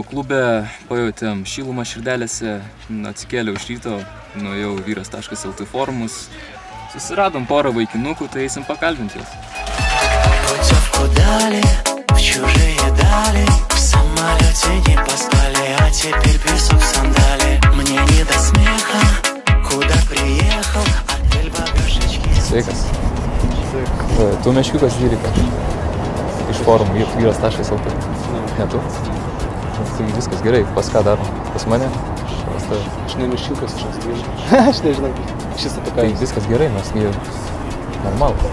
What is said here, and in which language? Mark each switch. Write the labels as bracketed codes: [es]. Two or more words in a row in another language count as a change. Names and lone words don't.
[lt] klube, pajautėm šilumą širdelėse, atsikėliau iš ryto, nuėjau vyras.lt forumus, susiradom porą vaikinukų, tai eisim pakalbinti juos. [ru] Путевку дали в чужие дали, в самолете не поспали, а теперь песок сандали. Мне не до смеха, куда приехал, отель багажечки. [lt] Sveikas. Tu meškiukas 12 iš forumų vyras.lt. Ne tu? Tai viskas gerai, pas ką darom? Pas mane? Aš ne meškiukas, aš nežinau, šis apie ką. Tai viskas gerai, mes normalu.